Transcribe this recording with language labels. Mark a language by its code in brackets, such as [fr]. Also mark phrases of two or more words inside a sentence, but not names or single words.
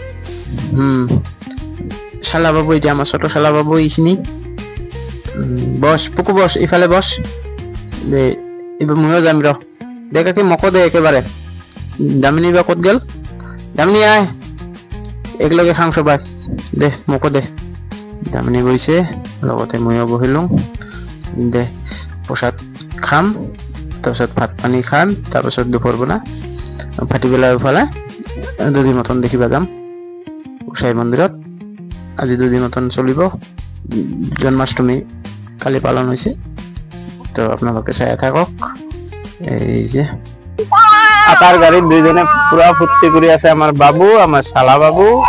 [as] শালা বাবু, এটা আমার ছোট শালা বাবু, এইখিনি বস। পুকু বস, ইফালে বস। এবার ময়ও যাম র, দেখা কি মকো দে একেবারে। দামিনী বা কত গেল? দামিনী আয়, একলগে খাং সবাই, দে মকো দে। দামিনী বইছে, লগতে ময়ও বহিলুং। দে প্রসাদ খাম, তাৰপিছত ভাত পানী খাম, তাৰপিছত দুপৰ বনা ভাটিবেলা ফালে দুদিন মতন দেখিবা যাম গোসাই মন্দিৰত। আজি দুদিন মতন চলিব, জন্মাষ্টমী কালি পালন হৈছে। তো আপোনালোকে চাই থাকক। [bn] এই যে আটার গাড়ির দুইজনে পুরা ফুর্তি করে আছে, আমার বাবু, আমার শালা বাবু।